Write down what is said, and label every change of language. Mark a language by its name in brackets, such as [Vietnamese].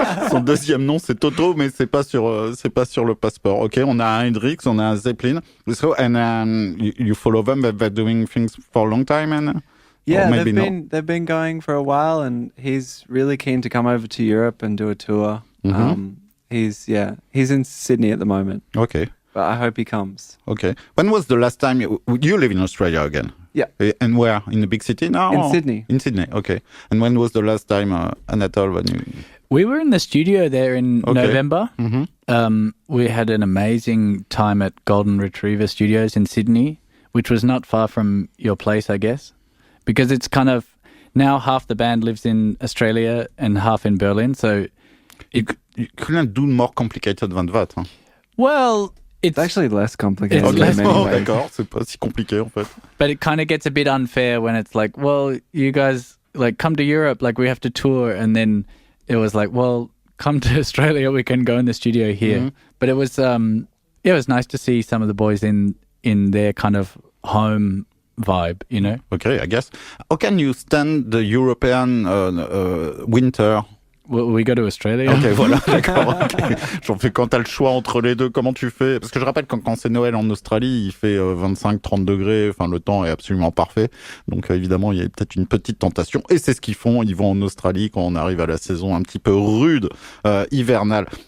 [French] Son deuxième nom, c'est Toto, mais c'est pas sur le passeport. Ok. On a un Hendrix, on a un Zeppelin. [English] So, and you follow them. They're doing things for a long time, and. Yeah, they've been going for a while, and he's really keen to come over to Europe and do a tour. Mm-hmm. He's in Sydney at the moment. Okay. But I hope he comes. Okay. When was the last time you live in Australia again? Yeah. And where? In the big city now? In Sydney. In Sydney. Okay. And when was the last time, Anatole, when you? We were in the studio there in November. Mm-hmm. We had an amazing time at Golden Retriever Studios in Sydney, which was not far from your place, I guess, because it's kind of now half the band lives in Australia and half in Berlin. So You couldn't do more complicated than that. [French] Hein? [English] Well, it's actually less complicated. It's less [French] d'accord, c'est pas si compliqué en fait. [English] But it kind of gets a bit unfair when it's like, well, you guys like come to Europe, like we have to tour, and then it was like, well, come to Australia, we can go in the studio here. Mm-hmm. But it was nice to see some of the boys in their kind of home vibe, you know. Okay, I guess. How can you stand the European winter? Well, we go to Australia. [French] Ok, voilà, d'accord. Okay. J'en fais quand t'as le choix entre les deux, comment tu fais? Parce que je rappelle quand c'est Noël en Australie, il fait 25-30 degrés, enfin le temps est absolument parfait. Donc évidemment, il y a peut-être une petite tentation. Et c'est ce qu'ils font, ils vont en Australie quand on arrive à la saison un petit peu rude, hivernale.